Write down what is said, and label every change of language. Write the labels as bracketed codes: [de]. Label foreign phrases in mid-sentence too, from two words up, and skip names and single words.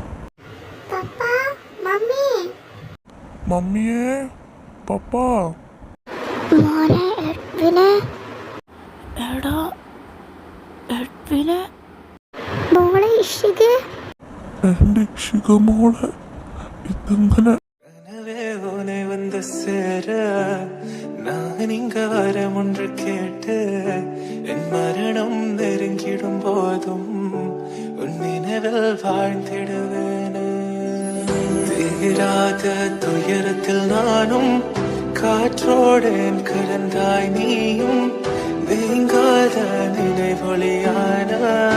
[ml] മമ്മിയെ, പപ്പാ. മോനെ എഡ്വിനെ. എടാ എഡ്വിനെ. മോളെ ഇഷിക. എൻ്റെ ഇഷിക മോളെ, ഇതെങ്ങനെ? [ta] உனை வந்து சேர நான் இங்க வரம் ஒன்று கேட்டு என் மரணம் நெருங்கிடும் போதும் உன் நினைவில் வாழ்ந்திடுவேன். தீராத துயரத்தில் நானும் காற்றோடேன் கலந்தாய் நீயும் நீங்காத நினைவொளியான